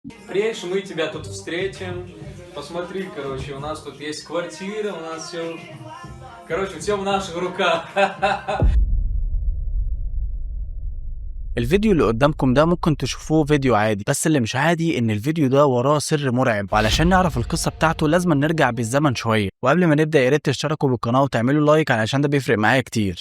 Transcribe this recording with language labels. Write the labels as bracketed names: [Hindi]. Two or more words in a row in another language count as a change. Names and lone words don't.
[Russian] Приедешь, мы тебя тут встретим. Посмотри, короче, у нас тут есть квартира, у нас все... Короче, все в наших руках. [Arabic] الفيديو اللي قدامكم ده ممكن تشوفوه فيديو عادي، بس اللي مش عادي ان الفيديو ده وراه سر مرعب، وعلشان نعرف القصة بتاعته لازم نرجع بالزمن شوية. وقبل ما نبدأ يا ريت تشتركوا بالقناة وتعملوا لايك علشان ده بيفرق معايا كتير.